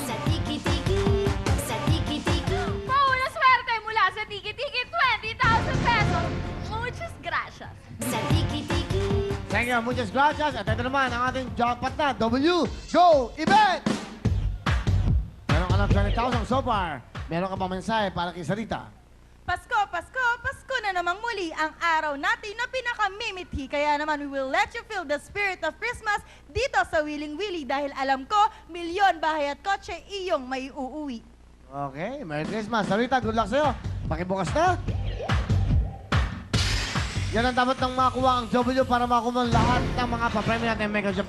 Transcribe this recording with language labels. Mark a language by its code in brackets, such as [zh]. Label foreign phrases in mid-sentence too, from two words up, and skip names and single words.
[tl] Sa Tiki-Tiki, sa Tiki-Tiki. Pauna swerte mula sa Tiki-Tiki, 20,000 pesos. [es] Muchas gracias. [tl] Sa Tiki-Tiki. [en] Thank you, [es] muchas gracias. [tl] At ito naman ang ating jackpot na W Go Event! Meron ka ng 20,000 [en] so far. [tl] Meron ka pa mensahe para kay Sarita. Pasko, Pasko, Pasko na namang muli ang araw natin na pinakamimithi. Kaya naman [en] we will let you feel the spirit of Christmas [tl] dito sa Willing Willy dahil alam ko, milyon bahay at kotse iyong may uuwi. [en] Okay, Merry Christmas. [tl] Sarita, [en] good luck [tl] sa'yo. Pakibukas na. Yan ang dapat nang makuha ang W para makuha ang lahat ng mga papremyo natin Mega Shop.